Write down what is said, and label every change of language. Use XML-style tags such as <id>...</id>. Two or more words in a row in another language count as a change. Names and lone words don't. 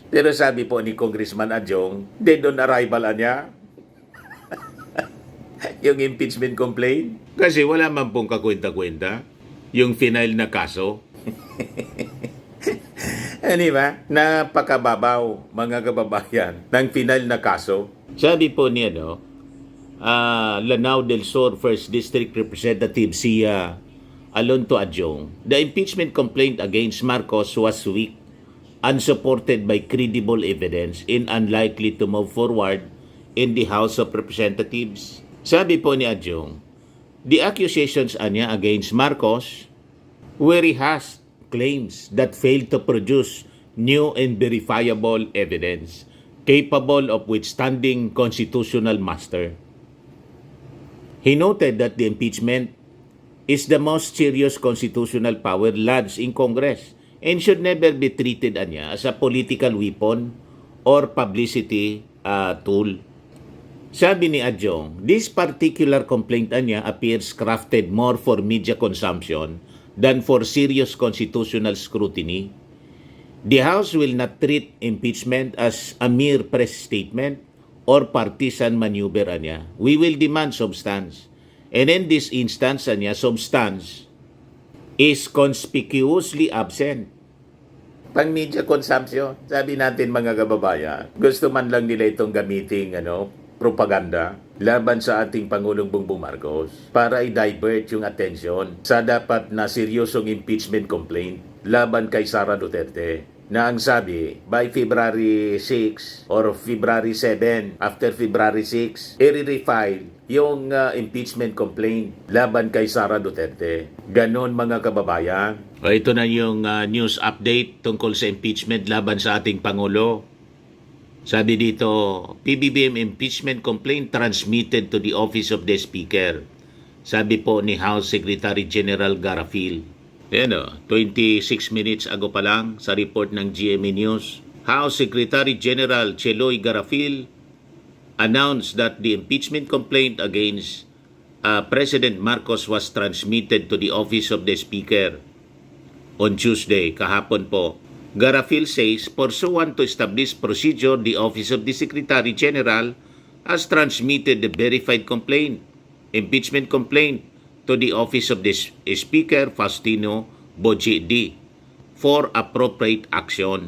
<tl>Pero sabi po ni Congressman Adjong, dead on arrival niya yung</tl> <en>impeachment complaint.</en> <tl>Kasi wala man pong kakwenta-kwenta yung final na kaso. Di ba? Napakababaw, mga kababayan, ng final na kaso. Sabi po niya, Lanao del Sur 1st District Representative si Alonto Adjong,</tl> <en>the impeachment complaint against Marcos was weak, unsupported by credible evidence, and unlikely to move forward in the House of Representatives.</en> <tl>Sabi po ni Adjong,</tl> <en>the accusations niya against Marcos were rehash claims that failed to produce new and verifiable evidence capable of withstanding constitutional muster. He noted that the impeachment is the most serious constitutional power lodged in Congress and should never be treated as a political weapon or publicity tool.</en> <tl>Sabi ni Adjong,</tl> <en>this particular complaint appears crafted more for media consumption than for serious constitutional scrutiny. The House will not treat impeachment as a mere press statement or partisan maneuver We will demand substance. And in this instance substance is conspicuously absent.</en> <tl>Pang</tl> <en>media consumption,</en> <tl>sabi natin mga kababayan, gusto man lang nila itong gamiting propaganda. laban sa ating Pangulong Bongbong Marcos para i-divert yung attention sa dapat na seryosong</tl> <en>impeachment complaint</en> <tl>laban kay Sara Duterte na ang sabi</tl> <en>by February 6 or February 7, after February 6,</en> <tl>i-refile yung</tl> <en>impeachment complaint</en> <tl>laban kay Sara Duterte. Ganon mga kababayan. Ito na yung</tl> <en>news update</en> <tl>tungkol sa impeachment laban sa ating Pangulo. Sabi dito,</tl> <en>PBBM impeachment complaint transmitted to the Office of the Speaker.</en> <tl>Sabi po ni House Secretary General Garafil. Yan 26 minutes ago pa lang sa report ng GMA News.</tl> <en>House Secretary General Cheloy Garafil announced that the impeachment complaint against President Marcos was transmitted to the Office of the Speaker on Tuesday,</en> <tl>kahapon po.</tl> <en>Garafil says, pursuant to established procedure, the Office of the Secretary General has transmitted the verified impeachment complaint, to the Office of the Speaker, Faustino Boji D, for appropriate action.</en>